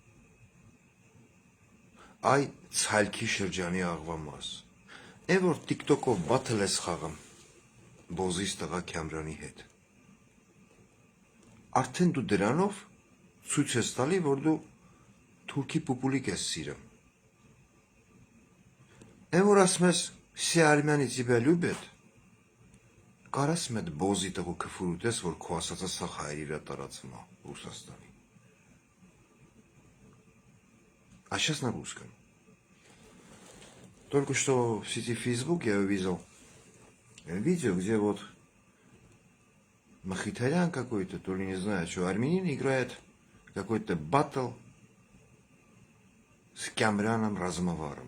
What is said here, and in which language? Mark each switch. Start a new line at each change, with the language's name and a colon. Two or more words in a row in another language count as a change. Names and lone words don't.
Armenian: այ ցալքի շրջանի աղվամաս, այն որ TikTok-ով բաթլ ես խաղում, բոզիս տղա Քյամրանի հետ։ Արդեն դու դրանով ցույց ես տալի, որ դու թուրքի պուպուլիկ ես սիրում։ Այն որ ասում ես,
Russian: все армяне тебя любят,
Armenian: կարաս մեդ բոզի տղու քֆուրուտ ես, որ քո ասածը սաղ հայրիրա տարածում է Ռուսաստանի։
Russian: А сейчас на русском. Только что в сети Facebook я увидел видео, где вот Махитарян какой-то, то ли не знаю, что, армянин играет какой-то баттл с Кямряном Размоваром.